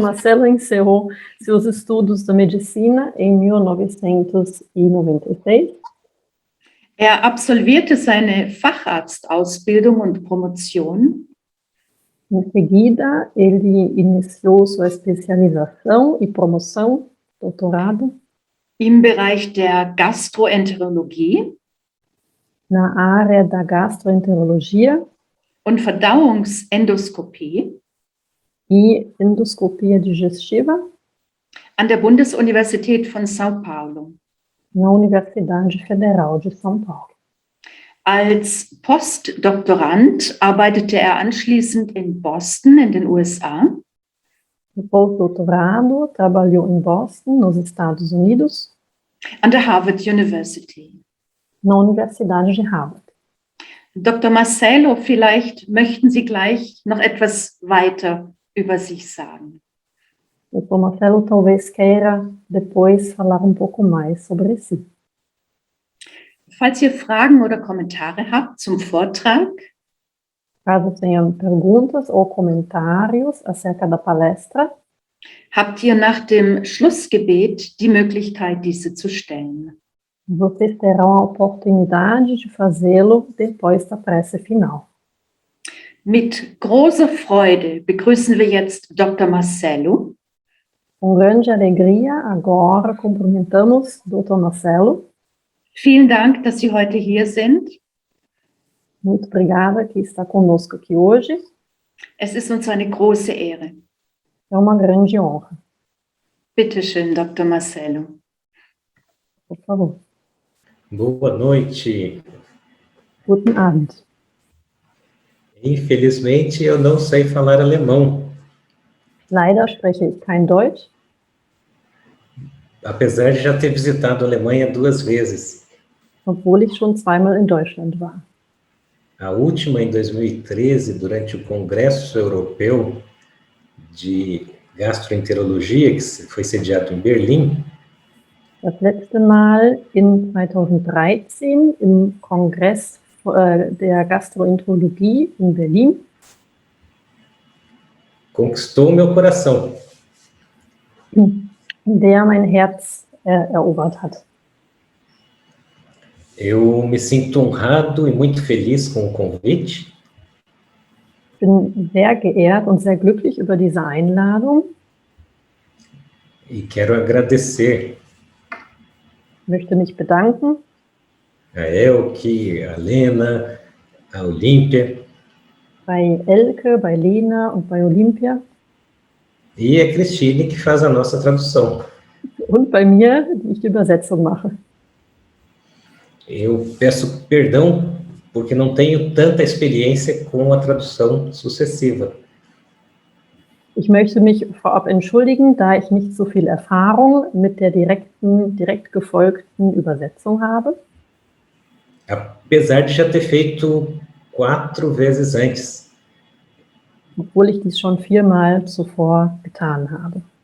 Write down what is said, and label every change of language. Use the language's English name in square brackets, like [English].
[Portuguese] Marcelo encerrou seus estudos da medicina em 1996. [German] Er absolvierte seine Facharztausbildung und Promotion. [Portuguese] Em seguida, ele iniciou sua especialização e promoção, doutorado, [German] im Bereich der Gastroenterologie [Portuguese] na área da gastroenterologia [German] und Verdauungsendoskopie [Portuguese] e endoscopia digestiva [German] an der Bundesuniversität von São Paulo. [Portuguese] Na Universidade Federal de São Paulo. [German] Als Postdoktorand arbeitete er anschließend in Boston in den USA. [Portuguese] No pós-doutorado, trabalhou em Boston, nos Estados Unidos. [German] An der Harvard University. [Portuguese] Na Universidade de Harvard. [German] Dr. Marcelo, vielleicht möchten Sie gleich noch etwas weiter über sich sagen. [Portuguese] Dr. Marcelo talvez queira depois falar pouco mais sobre si. [German] Falls ihr Fragen oder Kommentare habt zum Vortrag, [Portuguese] caso tenham perguntas ou comentários acerca da palestra, [German] habt ihr nach dem Schlussgebet die Möglichkeit, diese zu stellen. [Portuguese] Vocês terão a oportunidade de fazê-lo depois da prece final. [German] Mit großer Freude begrüßen wir jetzt Dr. Marcelo. [Portuguese] Com grande alegria, agora cumprimentamos Dr. Marcelo. [German] Vielen Dank, dass Sie heute hier sind. [Portuguese] Muito obrigada que está conosco aqui hoje. [German] Es ist uns eine große Ehre. [Portuguese] É uma grande honra. [German] Bitte schön, Dr. Marcelo. [Portuguese] Por favor. Boa noite. [German] Guten Abend. [Portuguese] Infelizmente, eu não sei falar alemão, [German] Leider spreche ich kein Deutsch, [Portuguese] apesar de já ter visitado a Alemanha 2 vezes. [German] obwohl ich schon zweimal in Deutschland war. [Portuguese] A última em 2013, durante o Congresso Europeu de Gastroenterologia, que foi sediado em Berlim. [German] Das letzte Mal in 2013 im Kongress der Gastroenterologie in Berlin. [Portuguese] Conquistou meu coração. [German] Der mein Herz erobert hat. [Portuguese] Eu me sinto honrado e muito feliz com o convite. [German] Bin sehr geehrt und sehr glücklich über diese Einladung. [Portuguese] E quero agradecer [German] Möchte mich bedanken [Portuguese] a Elke, a Lena, a Olímpia [German] bei Elke, bei Lena und bei Olympia [Portuguese] e a Cristine, que faz a nossa tradução. [German] und bei mir, die ich die Übersetzung mache. [Portuguese] Eu peço perdão porque não tenho tanta experiência com a tradução sucessiva. [German] Ich möchte mich vorab entschuldigen, da ich nicht so viel Erfahrung mit der direkt gefolgten Übersetzung habe. [Portuguese] Apesar de já ter feito 4 vezes antes. [German] Obwohl ich dies schon 4-mal zuvor getan habe.